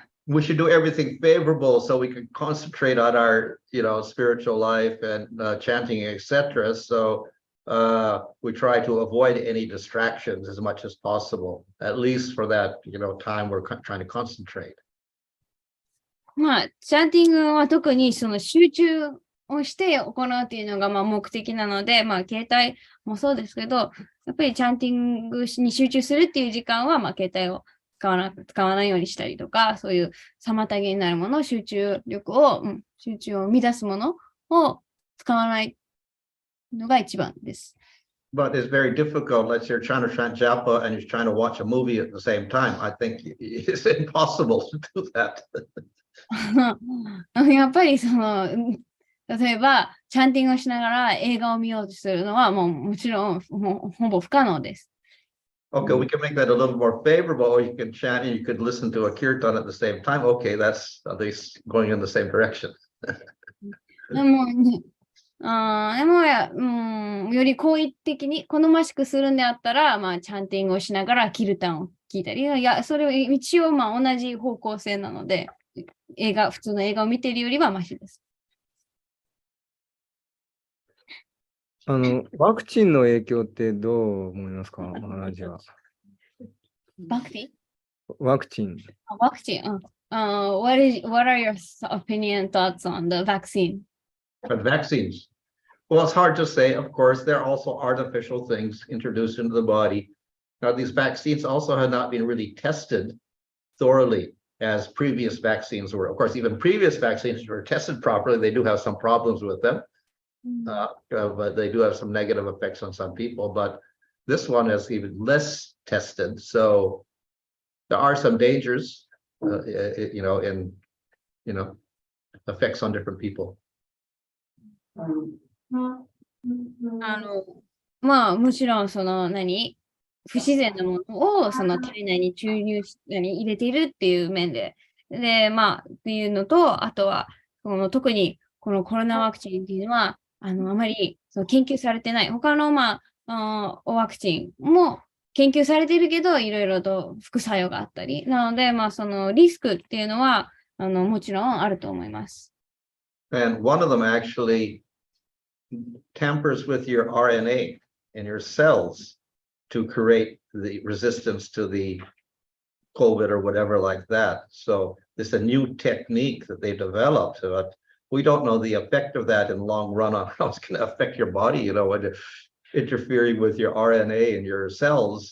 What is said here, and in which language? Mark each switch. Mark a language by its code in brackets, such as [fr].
[en] we should do everything favorable so we can concentrate on our, spiritual life and chanting, etc. So we try to avoid any distractions as much as possible, at least for that, time we're trying to concentrate. [ja] まあ、チャンティングは特にその集中をして行うっていうのがまあ目的なので、まあ、携帯もそうですけど、やっぱりチャンティングに集中するっていう時間は、まあ、携帯を使わないようにしたりとか、そういう妨げになるもの、集中を生み出すものを使わないのが一番です。 [en] But it's very difficult. Let's say you're trying to chant japa and you're trying to watch a movie at the same time. I think it's impossible to do that. [ja] やっぱり例えば、チャンティングをしながら映画を見ようとするのはもちろんほぼ不可能です。 [en] Okay, we can make that a little more favorable, or you can chant and you could listen to a kirtan at the same time. Okay, that's at least going in the same direction. [ja] でもより好意的に好ましくするんであったら、まあ、チャンティングをしながらキルタンを聞いたり、それは一応まあ同じ方向性なので、普通の映画を見ているよりはマシです。ワクチンの影響ってどう思いますか、マハラジは。ワクチンワクチン。ワクチン。 [en] What are your opinion thoughts on the vaccine? But vaccines, well, it's hard to say. Of course, there are also artificial things introduced into the body. Now, these vaccines also have not been really tested thoroughly as previous vaccines were. Of course, even previous vaccines were tested properly. They do have some problems with them. But they do have some negative effects on some people, but this one is even less tested. So there are some dangers, in effects on different people. [ja] まあ、もちろん、不自然なものを体内に入れているっていう面で、まあ、っていうのと、あとは、特にこのコロナワクチンっていうのは、あまり研究されてない。他の、ワクチンも研究されているけど、いろいろと副作用があったり。なので、リスクっていうのは、もちろんあると思います。 [en] And one of them actually tampers with your RNA in your cells to create the resistance to the COVID or whatever like that. So it's a new technique that they developed. But we don't know the effect of that in long run on how it's going to affect your body, when interfering with your RNA and your cells.